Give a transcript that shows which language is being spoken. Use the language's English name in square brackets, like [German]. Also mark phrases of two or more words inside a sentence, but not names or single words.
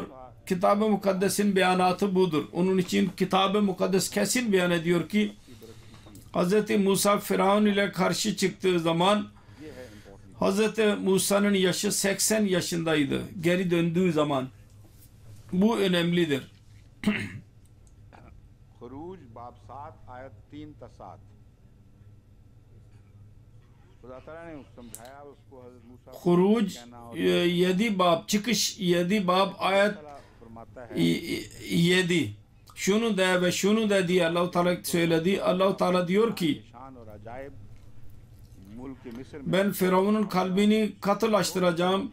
[Turkish] Kitab-ı Mukaddes'in beyanatı budur. Onun için Kitab-ı Mukaddes kesin beyan ediyor ki Hz. Musa Firavun ile karşı çıktığı zaman Hz. Musa'nın yaşı 80 yaşındaydı. Geri döndüğü zaman. Bu önemlidir. Huruc bab 7 ayet 3 ta 7 [Urdu] خدا تعالیٰ نے سمجھایا اس کو حضرت موسیٰ [Turkish] Huruc 7 bab çıkış 7 bab ayet 7 şunu de ve şunu de diye Allah-u Teala söyledi. Allah-u Teala diyor ki ben Firavun'un kalbini katılaştıracağım.